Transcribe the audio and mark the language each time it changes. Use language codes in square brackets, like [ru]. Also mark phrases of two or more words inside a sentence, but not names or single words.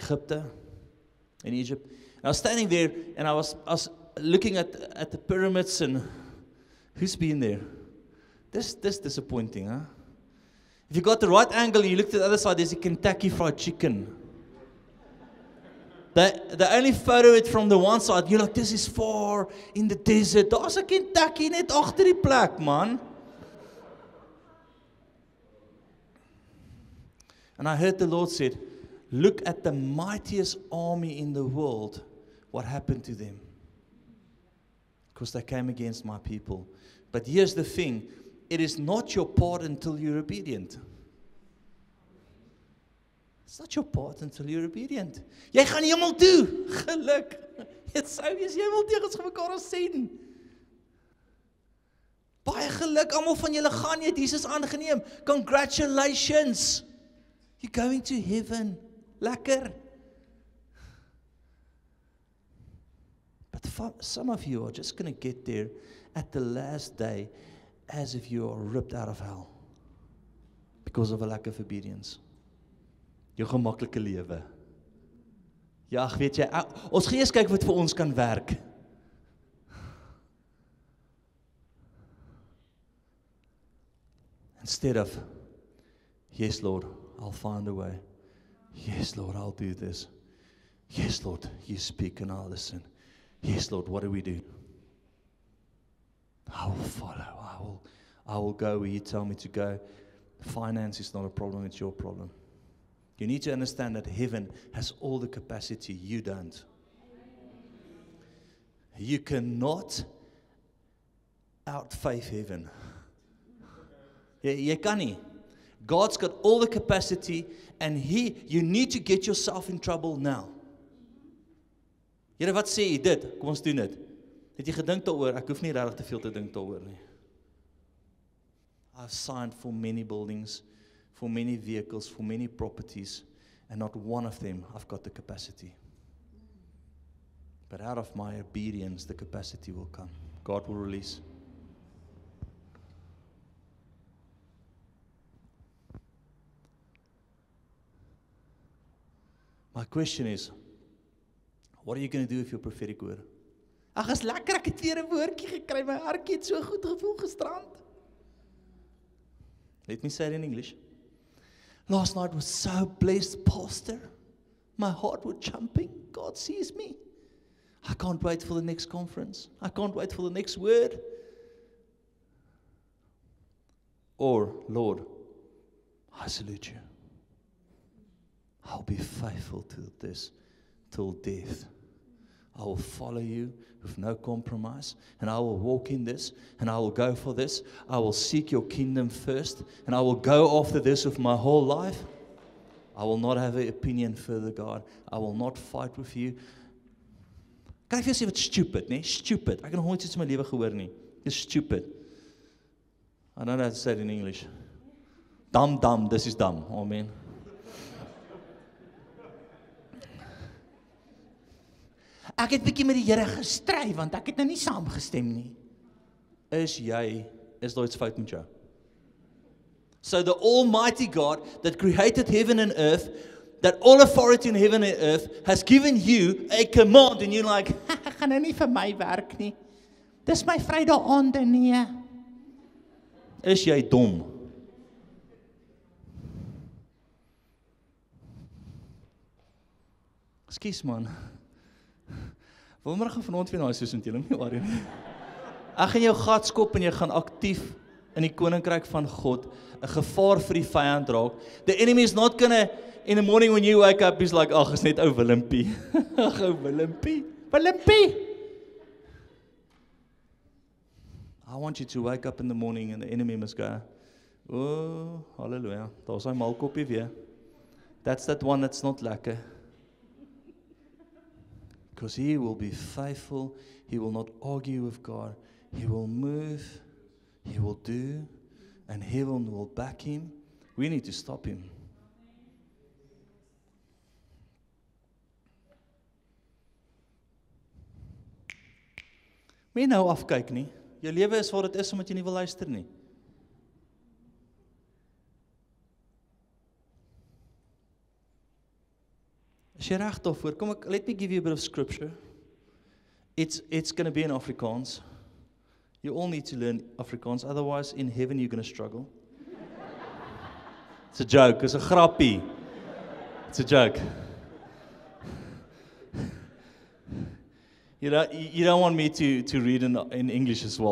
[en] And I was standing there, and I was looking at the pyramids and who's been there? This disappointing, huh? If you got the right angle and you looked at the other side, there's a Kentucky Fried Chicken. The only photo it from the one side, you're like, this is far in the desert. [af] Daar's 'n Kentucky net agter die plek, man. [en] And I heard the Lord said, look at the mightiest army in the world, what happened to them. Because they came against my people. But here's the thing, it is not your part until you're obedient. It's not your part until you're obedient. [af] Jy gaan hemel toe, geluk. Dit sou wees hemel toe as ons mekaar sien. Baie geluk, almal van julle gaan jy het Jesus aangeneem. [en] Congratulations. You're going to heaven. Lekker. But some of you are just going to get there at the last day as if you are ripped out of hell because of a lack of obedience. [af] Jou gemaklike lewe. Ja, ag weet jy, ons gaan eers kyk wat vir ons kan werk. [en] Instead of, yes Lord, I'll find a way. Yes Lord, I'll do this. Yes Lord, you speak and I'll listen. Yes Lord, what do we do? I will follow. I will go where you tell me to go. Finance is not a problem, it's your problem. You need to understand that heaven has all the capacity, you don't. You cannot outfaith heaven. [af] Jy kan nie. [en] God's got all the capacity and you need to get yourself in trouble now. [af] Here, wat sê jy dit? Kom ons doen dit. Het jy gedink daaroor? Ek hoef nie regtig te veel te dink daaroor nie. [en] I've signed for many buildings, for many vehicles, for many properties, and not one of them I've got the capacity. But out of my obedience, the capacity will come. God will release. My question is, what are you going to do with your prophetic word? [af] Ag, is lekker, ek het weer 'n woordjie gekry, my hartjie het so goed gevoel gisterand. [en] Let me say it in English. Last night was so blessed, Pastor. My heart was jumping. God sees me. I can't wait for the next conference. I can't wait for the next word. Or, Lord, I salute you. I'll be faithful to this till death. I will follow you with no compromise, and I will walk in this, and I will go for this. I will seek your kingdom first, and I will go after this with my whole life. I will not have an opinion further, God. I will not fight with you. [af] Kan ek vir jou sê wat stupid, nee? Stupid. Ek het nog nooit iets in my lewe gehoor nie. [en] It's stupid. I don't know how to say it in English. Dumb, this is dumb. Amen. [af] Ek het bietjie met die Here gestry, want ek het nou nie saamgestem nie. Is daar iets fout met jou? [en] So the Almighty God that created heaven and earth, that all authority in heaven and earth, has given you a command, and you're like, [af] ek gaan nou nie vir my werk nie. Dis my Vrydag aand, nee. Is jy dom? Ekskuus man. Vanmiddag vanaand weer na huis soos met julle nie waar nie. Ek gaan jou gat skop en jy gaan aktief in die koninkryk van God 'n gevaar vir die vyand raak. [en] The enemy is not gonna in the morning when you wake up, he's like, [af] ag, is net ou Willempie. Ag, ou Willempie. [en] I want you to wake up in the morning and the enemy must go, [af] oh, hallelujah, daar's hy malkoppie weer. [en] That's that one that's not lekker. Because he will be faithful, he will not argue with God, he will move, he will do, and heaven will back him. We need to stop him. [af] Moet nou afkyk nie. Jou lewe is wat dit is omdat jy nie wil luister nie. As jy reg daarvoor, [en] let me give you a bit of scripture. It's going to be in Afrikaans. You all need to learn Afrikaans, otherwise in heaven you're going to struggle. It's a joke, it's a grappie. It's a joke. You don't want me to read in English as well.